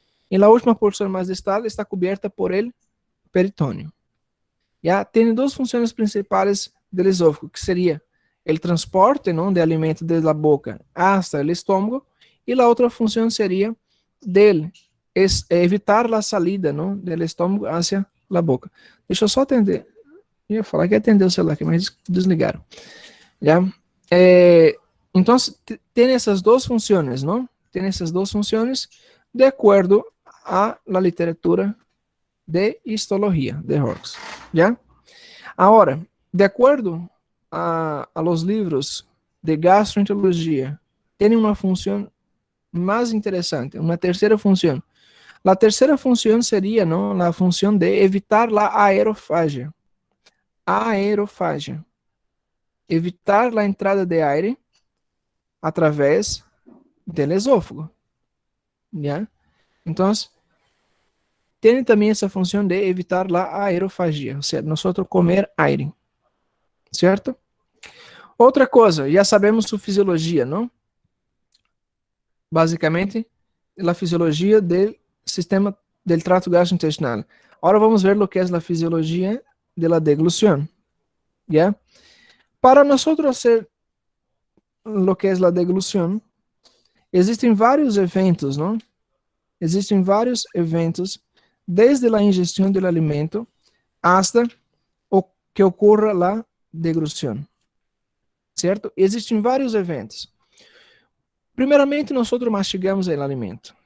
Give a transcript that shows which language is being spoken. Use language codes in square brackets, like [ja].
[es] En la última porción más distal está cubierta por el peritoneo. ¿Ya? Tiene dos funciones principales del esófago, que sería el transporte, ¿no?, de alimento desde la boca hasta el estómago, y la otra función sería evitar la salida, ¿no?, del estómago hacia la boca. [pt] Deixa eu só atender. Eu ia falar que atendeu o celular aqui, mas desligaram. ¿Ya? Então, tem essas duas funções, não? Tem essas duas funções de acordo [es] a la literatura [pt] de histologia de Horrocks, ¿ya? Agora, de acordo [es] a los [pt] livros de gastroenterologia, tem uma função mais interessante, uma terceira função. A terceira função seria, não, a função de evitar a aerofagia. Aerofagia. Evitar a entrada de aire através do esófago, ¿ya? Então, tem também essa função de evitar a aerofagia, ou seja, nós comer aire, certo? Outra coisa, já sabemos sua fisiologia, não? Basicamente, a fisiologia do [es] sistema del trato gastrointestinal. Ahora vamos ver lo que es la fisiología de la deglución. ¿Ya? Para nosotros hacer lo que es la deglución, existen vários eventos, ¿no? [pt] Existem vários eventos, desde a ingestão do alimento [es] hasta [pt] o que ocorra a deglução, certo? Existem vários eventos. Primeiramente, nós mastigamos o alimento.